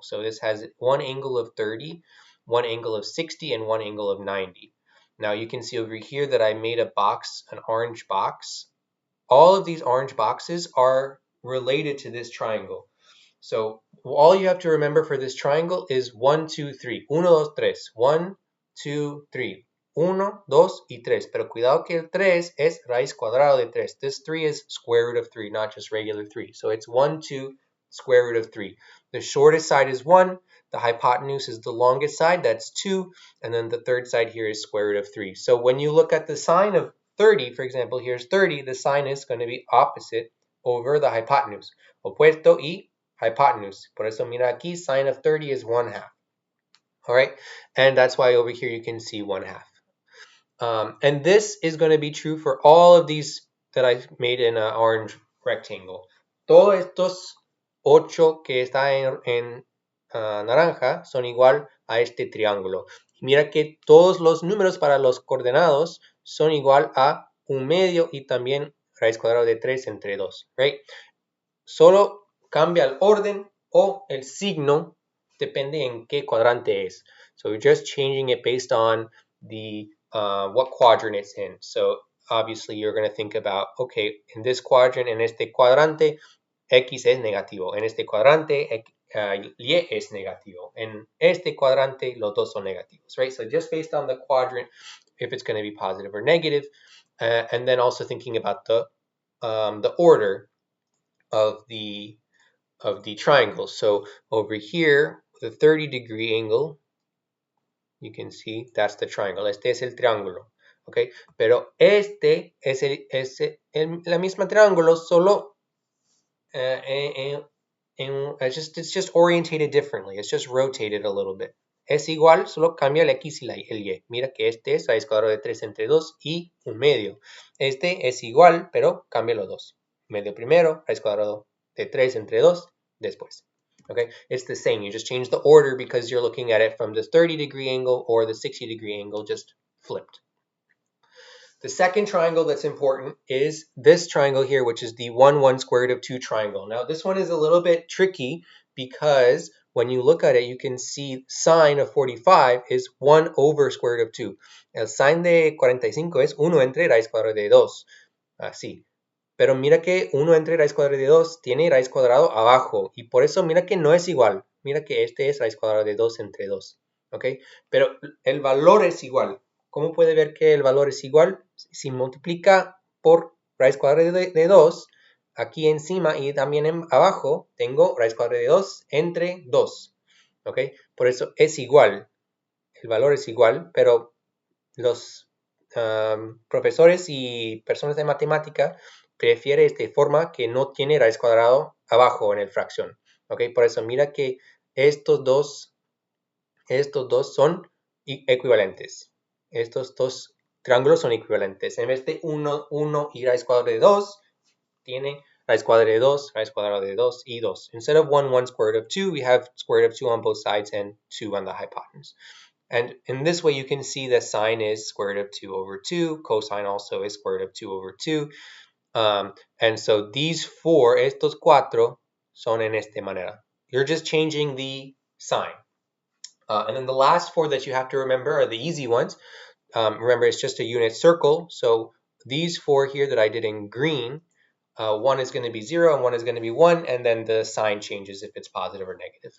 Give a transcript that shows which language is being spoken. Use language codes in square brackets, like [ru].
[en] So this has one angle of 30, one angle of 60, and one angle of 90. Now you can see over here that I made a box, an orange box. All of these orange boxes are related to this triangle. So all you have to remember for this triangle is 1, 2, 3. [es] Uno, dos, tres. 1, 2, 3. Uno, dos, y tres. Pero cuidado que el 3 es raíz cuadrada de 3. [en] This 3 is square root of 3, not just regular 3. So it's 1, 2, square root of 3. The shortest side is 1. The hypotenuse is the longest side. That's 2. And then the third side here is square root of 3. So when you look at the sign of 30, for example, here's 30. The sign is going to be opposite over the hypotenuse. [es] Opuesto y [en] hypotenuse. [es] Por eso mira aquí, [en] sine of 30 is 1/2. All right, and that's why over here you can see 1/2. And this is going to be true for all of these that I made in an orange rectangle. [es] Todos estos 8 que está en naranja son igual a este triángulo. Mira que todos los números para los coordenados son igual a 1/2 y también raíz cuadrada de 3 entre 2, right? Solo cambia el orden o el signo, depende en qué cuadrante es. [en] So we're just changing it based on the what quadrant it's in. So obviously you're going to think about, okay, in this quadrant, [es] en este cuadrante, X es negativo. En este cuadrante, Y es negativo. En este cuadrante, los dos son negativos, right? [en] So just based on the quadrant, if it's going to be positive or negative, and then also thinking about the order of the triangle. So over here, the 30-degree angle, you can see that's the triangle. [es] Este es el triángulo, okay? Pero este es la misma triángulo, solo [en] it's just orientated differently. It's just rotated a little bit. [es] Es igual, solo cambia el X y el Y. Mira que este es raíz cuadrada de 3 entre 2 y 1/2. Este es igual, pero cambia los dos. Medio primero, raíz cuadrada de 3 entre 2, después. [en] Okay, it's the same. You just change the order because you're looking at it from the 30-degree angle or the 60-degree angle, just flipped. The second triangle that's important is this triangle here, which is the 1, 1 square root of 2 triangle. Now, this one is a little bit tricky because when you look at it, you can see sine of 45 is 1 over square root of 2. [es] El sine de 45 es 1 entre raíz cuadrada de 2. Así. Pero mira que 1 entre raíz cuadrada de 2 tiene raíz cuadrada abajo. Y por eso mira que no es igual. Mira que este es raíz cuadrada de 2 entre 2. ¿Ok? Pero el valor es igual. ¿Cómo puede ver que el valor es igual? Si multiplica por raíz cuadrada de 2, aquí encima y también abajo tengo raíz cuadrada de 2 entre 2. ¿Ok? Por eso es igual. El valor es igual, pero los profesores y personas de matemática prefieren esta forma que no tiene raíz cuadrada abajo en el fracción. ¿Ok? Por eso mira que estos dos son equivalentes. Estos dos triángulos son equivalentes. En vez de 1 y raíz cuadrada de 2, tiene raíz cuadrada de 2, raíz cuadrada de 2 y 2. [en] Instead of 1, 1 square root of 2, we have square root of 2 on both sides and 2 on the hypotenuse. And in this way, you can see that sine is square root of 2 over 2. Cosine also is square root of 2 over 2. And so these four, [es] estos cuatro, son en esta manera. [en] You're just changing the sign. And then the last four that you have to remember are the easy ones. Remember, it's just a unit circle. So these four here that I did in green, one is going to be 0 and one is going to be 1, and then the sign changes if it's positive or negative.